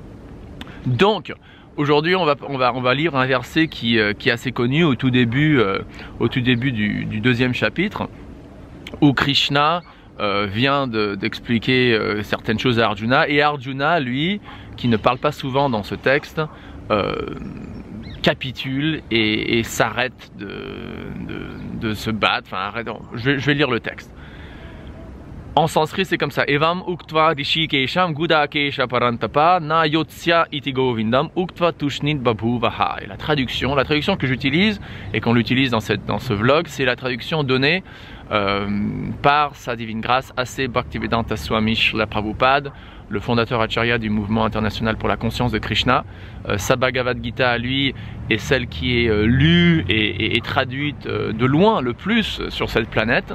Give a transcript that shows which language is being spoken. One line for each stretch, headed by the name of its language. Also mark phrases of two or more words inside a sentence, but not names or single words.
French: Donc aujourd'hui on va lire un verset qui est assez connu au tout début du deuxième chapitre, où Krishna vient d'expliquer certaines choses à Arjuna, et Arjuna, lui, qui ne parle pas souvent dans ce texte, capitule et s'arrête de se battre. Enfin, arrête, je vais lire le texte. En sanskrit, c'est comme ça:
Sanskrit: एवम् उक्त्वा हृषीकेशं गुडाकेशः परन्तप न योत्स्य इति गोविन्दम् उक्त्वा तूष्णीं बभूव ह.
French: Et la traduction que j'utilise et qu'on l'utilise dans ce vlog, c'est la traduction donnée par sa divine grâce A.C. Bhaktivedanta Swami Srila Prabhupada, le fondateur Acharya du mouvement international pour la conscience de Krishna. Sa Bhagavad Gita à lui est celle qui est lue et traduite de loin le plus sur cette planète.